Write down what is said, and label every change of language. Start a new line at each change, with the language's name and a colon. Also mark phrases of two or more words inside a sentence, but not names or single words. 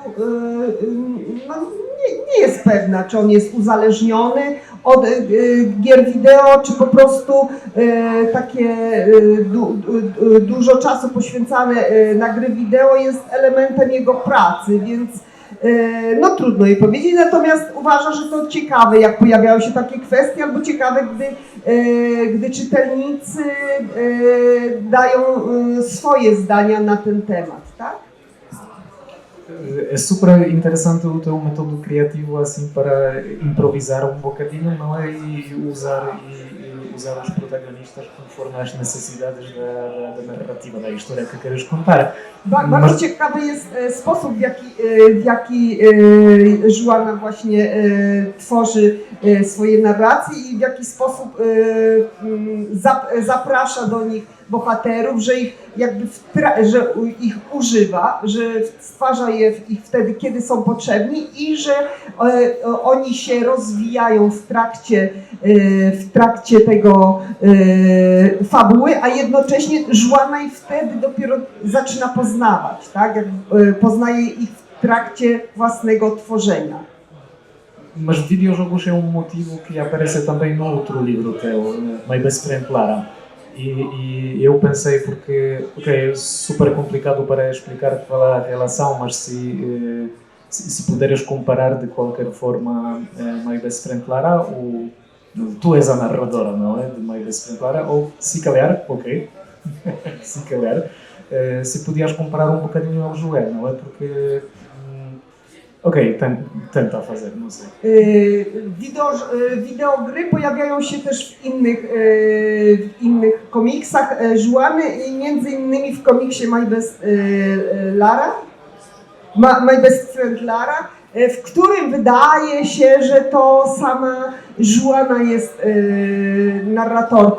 Polish: no, nie jest pewna, czy on jest uzależniony od gier wideo, czy po prostu takie dużo czasu poświęcane na gry wideo jest elementem jego pracy, więc no trudno jej powiedzieć, natomiast uważa, że to ciekawe, jak pojawiają się takie kwestie, albo ciekawe, gdy czytelnicy dają swoje zdania na ten temat, tak?
Portuguese: É super interessante o teu método criativo assim para improvisar bocadinho, não é? E usar os protagonistas conforme as necessidades da narrativa, da história que queres contar.
Polish: Bardzo ciekawy jest sposób, w jaki Joanna właśnie tworzy swoje narracje i w jaki sposób zaprasza do nich bohaterów, że ich jakby że ich używa, że stwarza ich wtedy, kiedy są potrzebni i że oni się rozwijają w trakcie tego fabuły, a jednocześnie Joanna ich wtedy dopiero zaczyna poznawać, tak? Poznaje ich w trakcie własnego tworzenia.
Portuguese: Mas videojogos é motivo que aparece também no outro livro teu, My Best Friend Lara. E eu pensei porque, é super complicado para explicar qual é a relação, mas se puderes comparar de qualquer forma My Best Friend Lara, tu és a narradora, não é? De My Best Friend Lara, ou se calhar, se calhar, se podias comparar um bocadinho ao Joel, não é? Porque tenta fazer, não sei.
Polish: Wideogry pojawiają się też w innych komiksach Joanny i między innymi w komiksie My Best Friend Lara, w którym wydaje się, że to sama Joanna jest narratorką.